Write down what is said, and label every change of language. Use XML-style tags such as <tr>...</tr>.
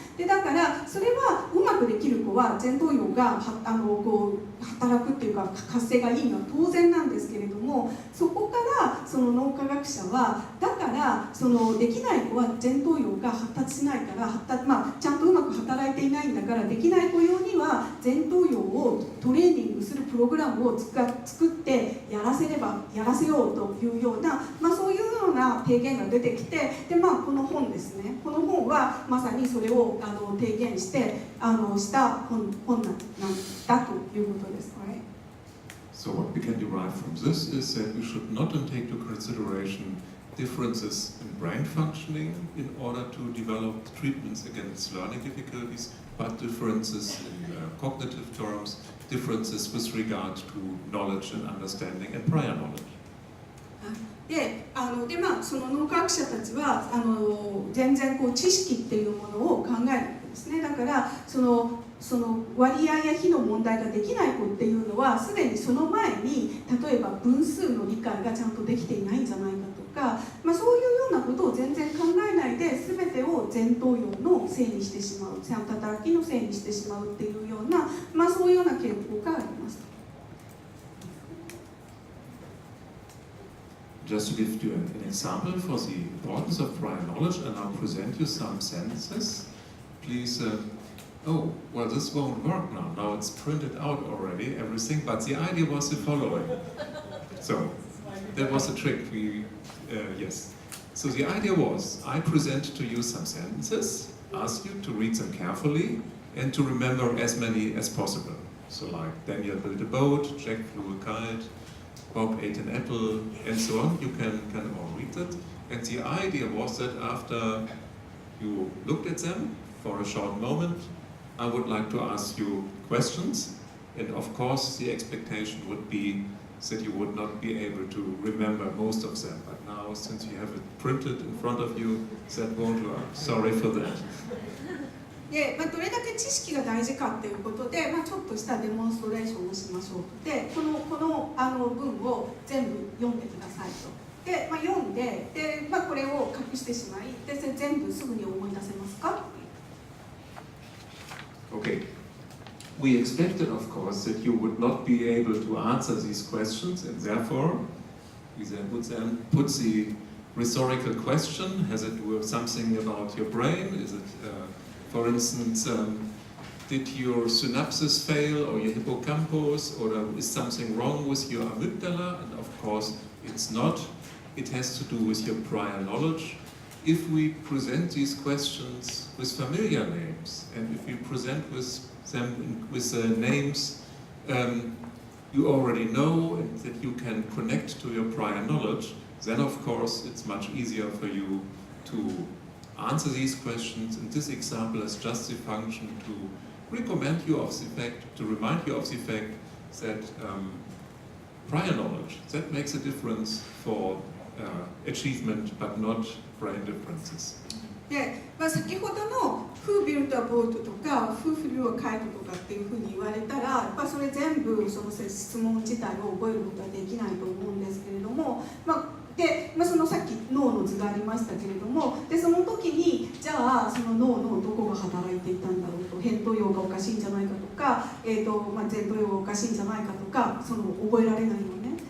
<ja>でだからそれはうまくできる子は前頭葉が働くっていうか活性がいいのは当然なんですけれども、そこからその脳科学者はだからそのできない子は前頭葉が発達しないからちゃんとうまく働いていないんだから、できない子用には前頭葉をトレーニングするプログラムを作ってやらせようというような、そういうような提言が出てきて、でこの本ですね、この本はまさにそれを提言してした本なんだということです。</ja> <en>So what we can derive from this is that we should not take into consideration differences in brain functioning in order to develop treatments against learning difficulties, but differences in cognitive terms, differences with regard to knowledge and understanding and prior knowledge.</en> <ja>でまあ、その脳科学者たちは全然こう知識っていうものを考えないわけですね。だからその割合や比の問題ができない子っていうのはすでにその前に例えば分数の理解がちゃんとできていないんじゃないかとか、まあ、そういうようなことを全然考えないで全てを前頭葉のせいにしてしまう、働きのせいにしてしまうっていうような、まあ、そういうような傾向があります。</ja> <en>Just to give you an example for the importance of prior knowledge, and I'll present you some sentences. Please, oh, well, this won't work now. Now it's printed out already, everything, but the idea was the following. So, that was the trick. Yes. So the idea was, I present to you some sentences, ask you to read them carefully, and to remember as many as possible. So like, Daniel built a boat, Jack flew a kite, Bob ate an apple, and so on. You can all read it. And the idea was that after you looked at them for a short moment, I would like to ask you questions. And of course, the expectation would be that you would not be able to remember most of them. But now, since you have it printed in front of you, that won't work. Sorry for that.</en> <ja>でまあ、どれだけ知識が大事かということで、まあ、ちょっとしたデモンストレーションをしましょう。でこの文を全部読んでくださいと。で、まあ、読んで、まあ、これを隠してしまい、で全部すぐに思い出せますか？</ja> <en>Okay. We expected, of course, that you would not be able to answer these questions, and therefore, we then would put the rhetorical question. Has it something about your brain? Is it for instance, did your synapses fail or your hippocampus, or is something wrong with your amygdala? And of course, it's not. It has to do with your prior knowledge. If we present these questions with familiar names, and if we present them with names you already know and that you can connect to your prior knowledge, then of course it's much easier for you to answer these questions. And this example is just the function to recommend you of the fact, to remind you of the fact that prior knowledge, that makes a difference for achievement, but not brain differences.</en> <ja>でまあ、先ほどの</ja> <en>「Who built a boat」</en> <ja>とか</ja> <en>「Who flew a kite」</en> <ja>とかっていうふうに言われたら、やっぱそれ全部その質問自体を覚えることはできないと思うんですけれども、そのさっき脳の図がありましたけれども、でその時にじゃあその脳のどこが働いていたんだろうと、扁桃葉がおかしいんじゃないかとか、前頭葉がおかしいんじゃないかとか、その覚えられないのね。</ja>